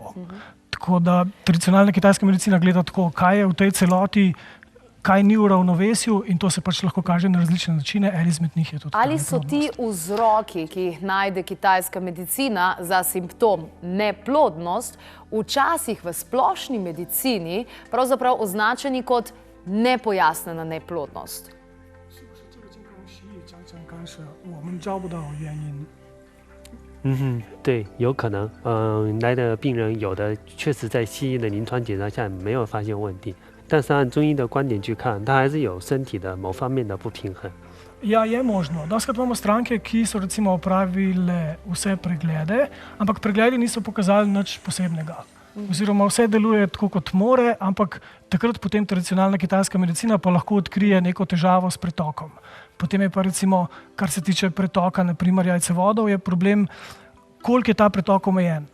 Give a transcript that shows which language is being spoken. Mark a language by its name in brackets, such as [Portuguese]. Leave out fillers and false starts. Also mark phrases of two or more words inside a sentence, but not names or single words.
[Slovenian] Tako da tradicionalna kitajska medicina gleda tako, kaj je v tej celoti, kaj ni v ravnovesju in to se pač lahko kaže na različne načine, en izmed njih je tudi Ali so ti vzroki, ki jih najde kitajska medicina za simptom neplodnost, včasih v splošni medicini pravzaprav označeni kot nepojasnjena neplodnost? [Chinese] 刚是我们找不到原因。对，有可能。来的病人有的确实在西医的临床检查下没有发现问题，但是按中医的观点去看，他还是有身体的某方面的不平衡。 [Slovenian] Ja, je možno. Dostakrat imamo stranke, ki so recimo opravile vse preglede, ampak pregledi niso pokazali nič posebnega. Oziroma vse deluje tako, kot more, ampak takrat potem tradicionalna kitajska medicina pa lahko odkrije neko težavo s pretokom. Potem je pa recimo, kar se tiče pretoka, naprimer jajcevodov, je problem, koliko je ta pretok omejen.